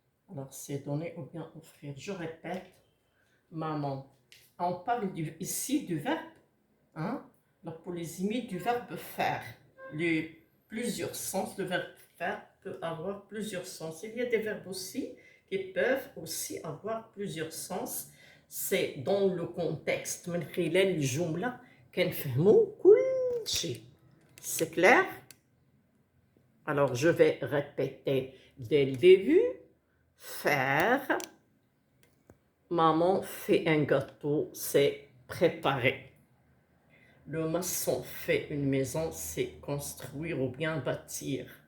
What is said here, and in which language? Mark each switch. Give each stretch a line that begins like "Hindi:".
French: Alors c'est donner ou bien offrir. Je répète, maman. On parle ici du verbe, hein? La polysémie du verbe faire. Plusieurs sens, le verbe faire peut avoir plusieurs sens. Il y a des verbes aussi qui peuvent aussi avoir plusieurs sens. C'est dans le contexte.
Arabic: من خلال الجملة كنفهموا كل شيء.
French: C'est clair? Alors je vais répéter dès le début. Faire. Maman fait un gâteau, c'est préparer. Le maçon fait une maison, c'est construire ou bien bâtir.